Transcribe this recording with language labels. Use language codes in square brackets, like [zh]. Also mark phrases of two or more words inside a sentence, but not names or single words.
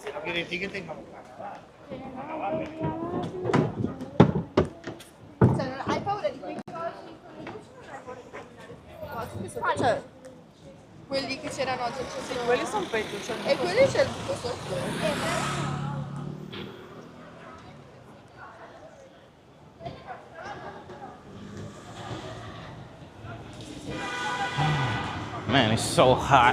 [es] quiere decir que tengamos que acabar. [it] Cioè, hai paura di quei cosi con le luci o non hai paura di camminare su questi cosi? Cioè, quelli che c'erano oggi. Sì, quelli sono peggio. C'è E quelli c'è il buco sotto. [en] Man, it's so hot.